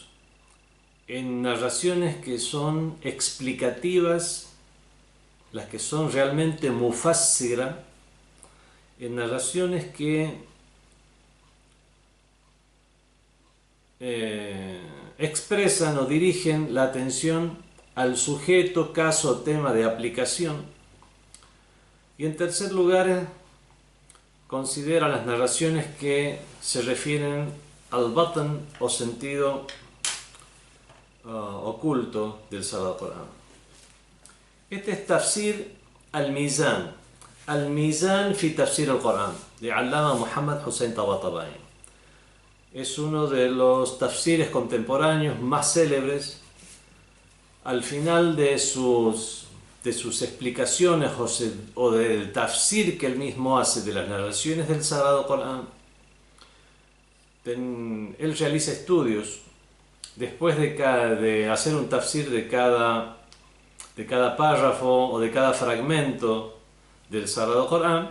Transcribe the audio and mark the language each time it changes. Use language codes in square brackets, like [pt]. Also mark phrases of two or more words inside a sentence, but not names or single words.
[es] En narraciones que son explicativas, las que son realmente mufassira, en narraciones que expresan o dirigen la atención al sujeto, caso o tema de aplicación. Y en tercer lugar, considera las narraciones que se refieren al batn o sentido oculto del Sagrado Corán. Este es Tafsir al-Mizan. Al-Mizan fi Tafsir al-Corán, de Allama Muhammad Hussein Tabatabai. Es uno de los tafsires contemporáneos más célebres. Al final de sus explicaciones o del tafsir que él mismo hace de las narraciones del Sagrado Corán, él realiza estudios después de hacer un tafsir de cada párrafo o de cada fragmento del Sagrado Corán.